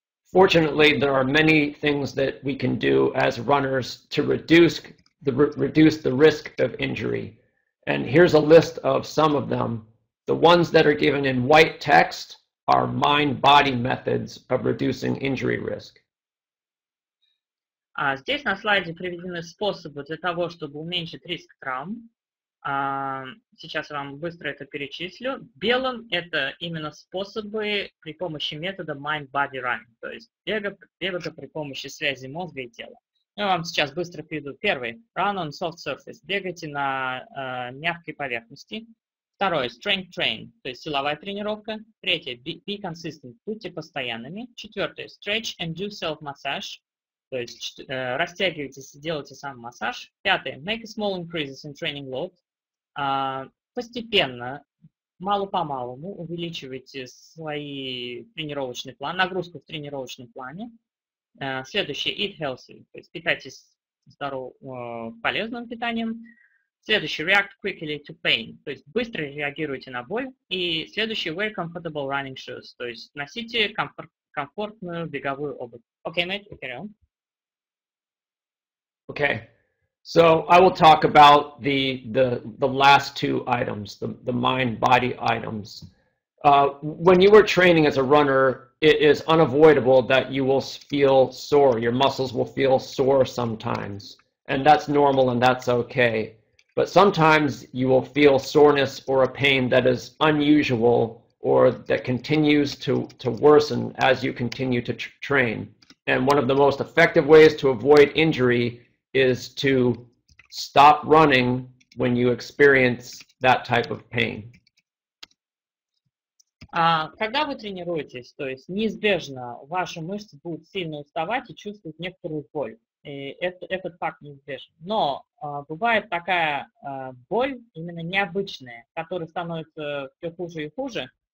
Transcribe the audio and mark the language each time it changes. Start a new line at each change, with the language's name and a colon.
English: Fortunately, there are many things that we can do as runners to reduce the risk of injury. And here's a list of some of them. The ones that are given in white text are mind-body methods of reducing injury risk.
Russian: Здесь на слайде приведены способы для того, чтобы уменьшить риск травм. Сейчас я вам быстро это перечислю. Белым это именно способы при помощи метода mind-body running, то есть бега при помощи связи мозга и тела. Я вам сейчас быстро приведу. Первый.
English: Run on soft surface.
Russian: Бегайте на мягкой поверхности. Второе.
English: Strength train,
Russian: то есть силовая тренировка. Третье.
English: Be consistent.
Russian: Будьте постоянными. Четвертое.
English: Stretch and do self-massage.
Russian: То есть растягивайтесь и делайте сам массаж. Пятое.
English: Make small increases in training load.
Russian: Постепенно, мало-помалому увеличивайте свой тренировочный план, нагрузку в тренировочном плане. Следующее.
English: Eat healthy.
Russian: То есть питайтесь здоровым, полезным питанием. Следующий.
English: React quickly to pain.
Russian: То есть быстро реагируйте на боль. И следующий.
English: Wear comfortable running shoes.
Russian: То есть носите комфортную беговую обувь.
English: Okay, mate, carry on. Okay, so I will talk about the last two items, the mind-body items. When you are training as a runner, it is unavoidable that you will feel sore. Your muscles will feel sore sometimes, and that's normal and that's okay. But sometimes you will feel soreness or a pain that is unusual or that continues to worsen as you continue to train. And one of the most effective ways to avoid injury is to stop running when you experience that type of pain.
Russian: Когда вы тренируетесь, то есть неизбежно ваши мышцы будут сильно уставать и чувствовать некоторую боль. И этот факт неизбежен. Но бывает такая боль, именно необычная, которая становится все хуже и хуже.